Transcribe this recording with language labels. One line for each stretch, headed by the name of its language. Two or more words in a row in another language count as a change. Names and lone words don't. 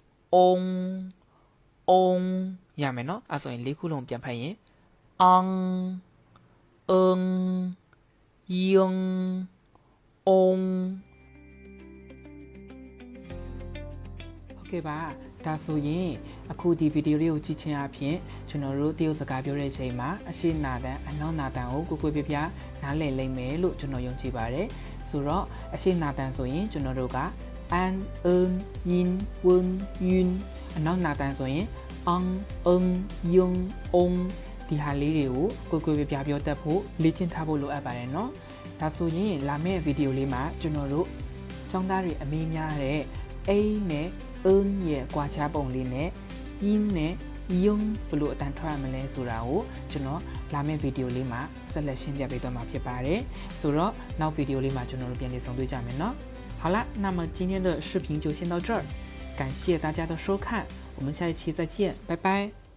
Burmese: ong ရမယ်နော်အဲ့ဆိုရင်လေးခုလုံးပြန်ဖတ်ရင်
Chinese: ang en yung ong
Burmese: ဟုတ်ကဲ့ပါဒါဆိုရင်အခုဒီဗီဒီယိုလေးကိုကြည့်ချင်းအပြင်ကျွန်တော်တို့တရုတ်စကားပြောတဲ့အချိန်မှာအရှိနာတန် အနောက်နာတန်ကိုကိုပြပြနားလည်လိမ့်မယ်လို့ကျွန်တော်ယုံကြည်ပါတယ်ဆိုတော့အရှိနာတန်ဆိုရင်ကျွန်တော်တို့က
Chinese: an en yin wen yun
Burmese: အ နောက်နာတန်ဆိုရင်
Chinese: ang en yung ong
Burmese: ဒီဟာလေးတွေကိုကိုပြပြောတတ်ဖို့လေ့ကျင့်ထားဖို့လိုအပ်ပါတယ်เนาะ ဒါဆိုရင်လာမယ့်ဗီဒီယိုလေးမှာကျွန်တော်တို့ကျောင်းသားတွေအမေးများတဲ့ a နဲ့ en ရဲ့ကွာခြားပုံလေးနဲ့ yin နဲ့ yung ဘယ်လိုအတန်ထွက်ရမလဲဆိုတာကိုကျွန်တော်လာမယ့်ဗီဒီယိုလေးမှာဆက်လက်ရှင်းပြပေးသွားမှာဖြစ်ပါတယ်ဆိုတော့နောက်ဗီဒီယိုလေးမှာကျွန်တော်တို့ပြန်လည်ဆုံတွေ့ကြမယ်เนาะ
Chinese: 好了那么今天的视频就先到这儿感谢大家的收看我们下一期再见拜拜